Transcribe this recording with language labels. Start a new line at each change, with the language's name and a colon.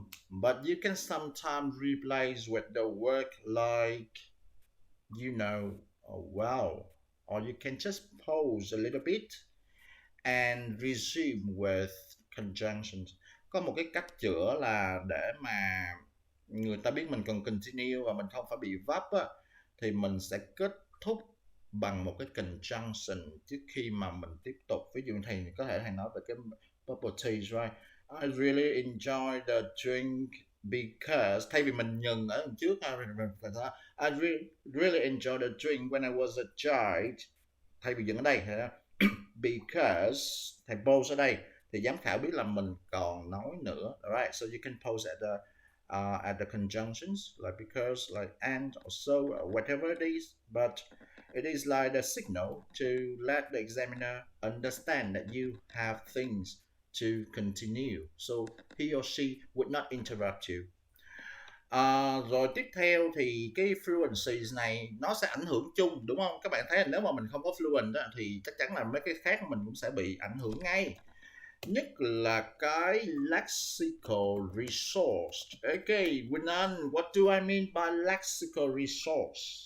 English: But you can sometimes replace with the word like, you know, well, or you can just pause a little bit and resume with conjunctions.
Vietnamese: Có một cái cách chữa là để mà người ta biết mình cần continue và mình không phải bị vấp á, thì mình sẽ kết thúc bằng một cái conjunction trước khi mà mình tiếp tục. Ví dụ thầy có thể thầy nói về cái bubble tea, right?
English: I really enjoy the drink because,
Vietnamese: thay vì mình nhừng ở trước,
English: I really enjoy the drink when I was a child.
Vietnamese: Thay vì dừng ở đây, because thầy pause ở đây thì giám khảo biết là mình còn nói nữa, right?
English: So you can pause at the conjunctions like because, like and, or so, or whatever it is, but it is like a signal to let the examiner understand that you have things to continue, so he or she would not interrupt you.
Vietnamese: Rồi tiếp theo thì cái fluencies này nó sẽ ảnh hưởng chung, đúng không? Các bạn thấy là nếu mà mình không có fluent đó, thì chắc chắn là mấy cái khác mình cũng sẽ bị ảnh hưởng ngay. Nhất là cái lexical resource.
English: Okay, Winan, what do I mean by lexical resource?